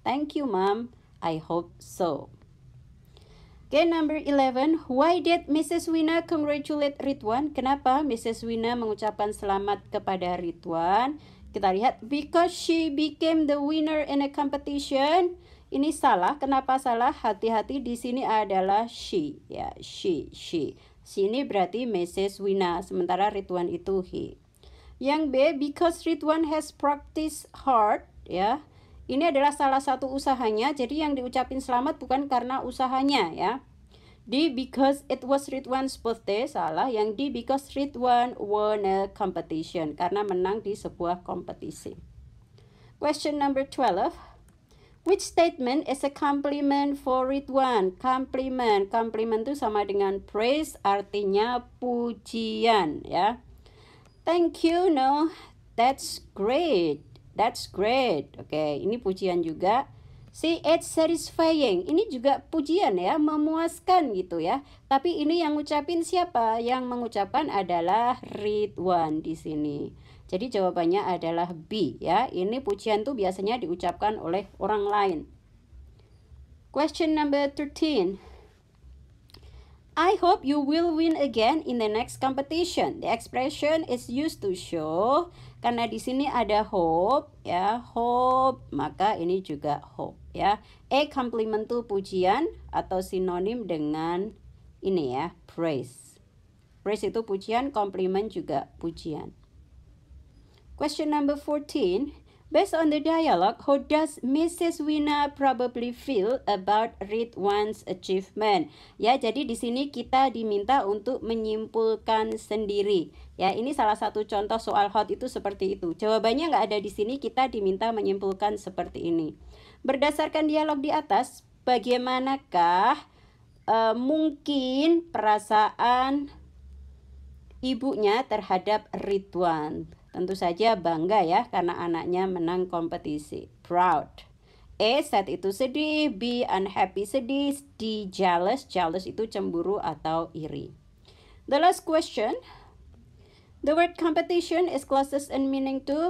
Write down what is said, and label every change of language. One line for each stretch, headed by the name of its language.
English: Thank you, Mom. I hope so. Okay, number 11. Why did Mrs. Wina congratulate Ridwan?
Indonesian: Kenapa Mrs. Wina mengucapkan selamat kepada Ridwan? Kita lihat,
English: because she became the winner in a competition.
Indonesian: Ini salah. Kenapa salah? Hati-hati, di sini adalah she, ya, she. Sini berarti Mrs. Wina, sementara Ridwan itu he.
English: Yang B, because Ridwan has practiced hard, ya.
Indonesian: Ini adalah salah satu usahanya, jadi yang diucapin selamat bukan karena usahanya, ya.
English: D, because it was Ridwan's birthday,
Indonesian: salah. Yang D,
English: because Ridwan won a competition,
Indonesian: karena menang di sebuah kompetisi.
English: Question number 12. Which statement is a compliment for Ridwan?
Indonesian: Compliment itu sama dengan praise, artinya pujian, ya.
English: Thank you, no, that's great.
Indonesian: Oke, ini pujian juga.
English: See, it's satisfying.
Indonesian: Ini juga pujian ya, memuaskan gitu ya. Tapi ini yang ngucapin siapa? Yang mengucapkan adalah Ridwan di sini. Jadi jawabannya adalah B ya. Ini pujian tuh biasanya diucapkan oleh orang lain.
English: Question number 13. I hope you will win again in the next competition. The expression is used to show,
Indonesian: karena di sini ada hope ya, hope, maka ini juga hope ya. Compliment itu pujian atau sinonim dengan ini ya, praise. Praise itu pujian, compliment juga pujian.
English: Question number 14. Based on the dialogue, how does Mrs. Wina probably feel about Ridwan's achievement?
Indonesian: Ya, jadi di sini kita diminta untuk menyimpulkan sendiri. Ya, ini salah satu contoh soal hot itu seperti itu. Jawabannya nggak ada di sini, kita diminta menyimpulkan seperti ini. Berdasarkan dialog di atas, bagaimanakah mungkin perasaan ibunya terhadap Ridwan? Tentu saja bangga ya, karena anaknya menang kompetisi. Proud. A, sad itu sedih. B, unhappy sedih. D, jealous. Jealous itu cemburu atau iri.
English: The last question. The word competition is closest in meaning to.